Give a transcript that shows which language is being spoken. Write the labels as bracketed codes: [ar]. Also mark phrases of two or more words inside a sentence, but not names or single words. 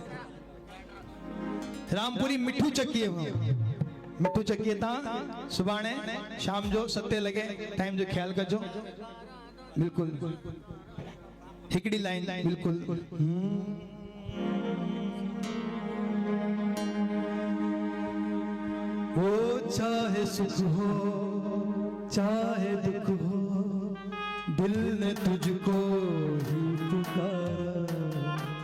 [sd] रामपुरी मिठू चक्कीअ तां सुभाणे शाम जो 7 लॻे टाइम जो ख्याल कजो बिल्कुल हिकड़ी लाइन बिल्कुल [hi] वो चाहे सुख हो चाहे दुख हो दिल ने तुझको ही पुकारा